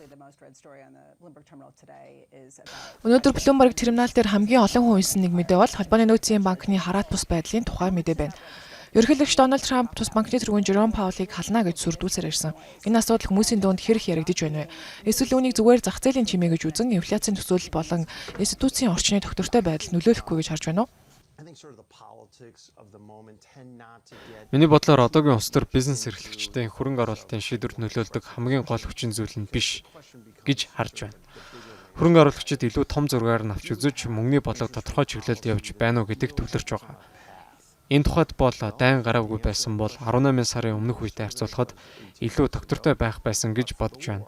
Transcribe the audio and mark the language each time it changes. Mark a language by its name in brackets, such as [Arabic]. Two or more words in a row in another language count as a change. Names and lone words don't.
[Mongolian] Өнөөдөр Bloomberg терминал дээр хамгийн олон хүн унсан нэг мэдээ бол холбооны нөөцийн банкны хараат бус байдлын тухай мэдээ байна. Ерөнхийлөгч Дональд Трамп тус банкны тэргүүн Жером Паулыг хална гэж сүрдүүлсээр ирсэн. Энэ асуудал хүмүүсийн дунд хэрэг яригдж байна вэ? Эсвэл үүнийг зүгээр зах зээлийн чимээ гэж үзэн инфляцийн төсөөлөл болон институцийн орчны тогтвортой байдал нөлөөлөхгүй гэж харж байна уу? [English] I think sort of the politics of the moment tend not to get [Mongolian] Миний бодлоор одоогийн улс төр бизнес эрхлэгчдийн хөрөнгө оруулалтын шийдвэрт нөлөөлдөг хамгийн гол хүчин зүйл нь биш гэж харж байна. Хөрөнгө оруулагчид илүү том зургаар нь авч үзэж мөнгөний бодлого тодорхой чиглэлд явж байна уу гэдэгт төвлөрч байгаа. Энэ тухайд бол дайн гараагүй байсан бол 18 сарын өмнөх үетэй харьцуулахад илүү тогтвортой байх байсан гэж бодож байна.